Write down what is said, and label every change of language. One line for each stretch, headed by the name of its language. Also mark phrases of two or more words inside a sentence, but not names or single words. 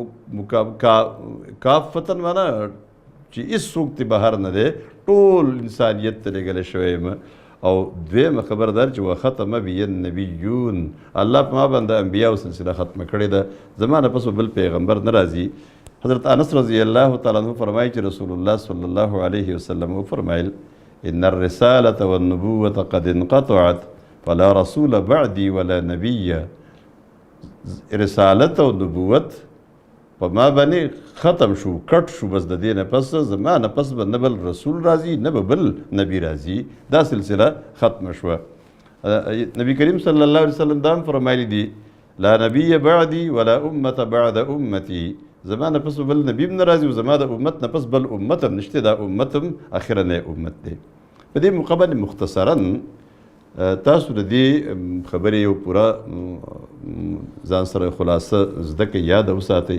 Pashto: کافة معنا چې هېڅ څوک ترې بهر نه دی ټول انسانیت ته لېږلی شوی یم او دویمه خبر دار چې
Arabic: وختم بی النبیون
Pashto: الله په ما باندې انبیاو سلسله ختمه کړې ده زما نه پس بل پیغمبر نه راځي. حضرت انس
Arabic: رضی الله تعالی عنہ
Pashto: فرمایي چې رسول الله
Arabic: صلی الله علیه وسلم
Pashto: وفرمایل
Arabic: ان الرسالة والنبوة قد انقطعت فلا رسول بعدي ولا نبي.
Pashto: رسالت او نبوت په ما باندې ختم شو کټ شو بس د دې نه پس زما نه پس به نه بل رسول راځي نه به بل نبی راځي دا سلسله ختمه شوه. نبی کریم
Arabic: صلی الله علیه وسلم
Pashto: دا هم فرمایلی دي
Arabic: لا نبی بعدي ولا امة بعد امتي.
Pashto: زما نه پس بل نبی هم نه راځي او زما د امت نه پس بل امت هم نشته دا امت هم اخرنی امت دی. په دې موقع باندې مختصرا تاسو د دې خبرې یو پوره ځان سره خلاصه زده کړئ یاد وساتئ.